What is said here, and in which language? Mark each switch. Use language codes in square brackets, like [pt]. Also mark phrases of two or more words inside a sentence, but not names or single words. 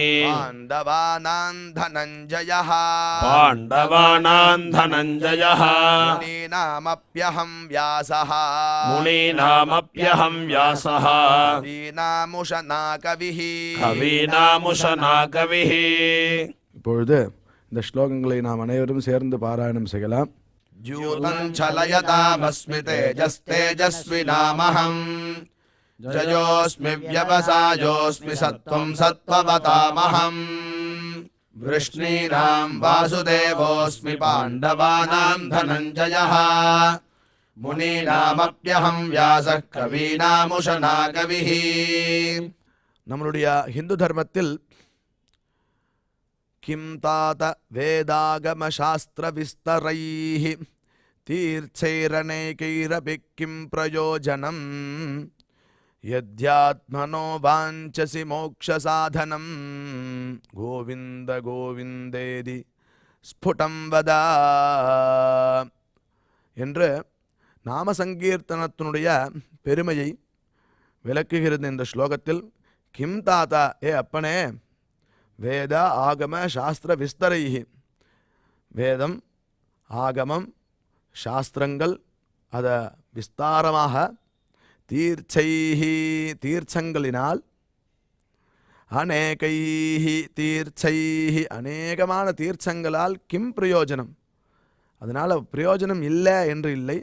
[sa] पाण्डवानां धनञ्जयः, पाण्डवानां धनञ्जयः, मुनीनामप्यहं व्यासः, मुनीनामप्यहं व्यासः, कवीनामुशना कविः, कवीनामुशना कविः. [ta] இப்பொழுது இந்த ஸ்லோகங்களை நாம் அனைவரும் சேர்ந்து பாராயணம் செய்யலாம். [sa] द्यूतं छलयतामस्मि, तेजस्तेजस्विनामहं, जयोऽस्मि व्यवसायोऽस्मि, सत्त्वं सत्त्ववतामहं, वृष्णीनां वासुदेवोऽस्मि, पाण्डवानां धनञ्जयः, मुनीनामप्यहं व्यासः, कवीनामुशना कविः. [ta] நம்மளுடைய ஹிந்து தர்மத்தில் [sa] किं तात वेदागमशास्त्रविस्तरैः तीर्थैरनेकैरपि किं प्रयोजनं यद्यात्मनो वाञ्छसि मोक्षसाधनं गोविन्द गोविन्देति स्फुटं वद [ta] என்று நாம சங்கீர்த்தனத்தினுடைய பெருமையை விளக்குகிறது இந்த ஸ்லோகத்தில். [sa] किं तात, [ta] ஏ அப்பனே, [sa] वेद आगम शास्त्र विस्तरैः, [ta] வேதம் ஆகமம் சாஸ்திரங்கள் அதை விஸ்தாரமாக, தீர்ச்சைஹி தீர்ச்சங்களினால், [sa] अनेकैः तीर्थैः [ta] அநேகமான தீர்ச்சங்களால், [sa] किं प्रयोजनम् [ta] அதனால் பிரயோஜனம் இல்லை என்று இல்லை.